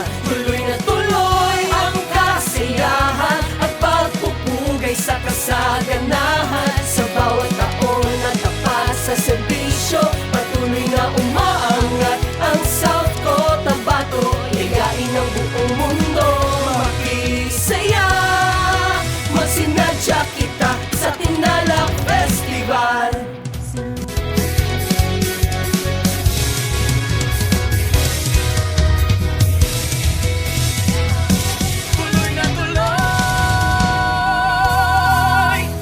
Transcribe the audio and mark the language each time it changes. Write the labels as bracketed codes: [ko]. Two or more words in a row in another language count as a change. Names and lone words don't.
[tl] Tuloy na tuloy ang kasiyahan at pagpupugay sa kasaganahan. Sa bawat taon na tapat sa serbisyo, patuloy na umaangat ang South Cotabato. Ligain ang buong mundo, makisaya. [hil] Magsinadya kita sa Tinalak Festival. [tl] Tuloy na tuloy.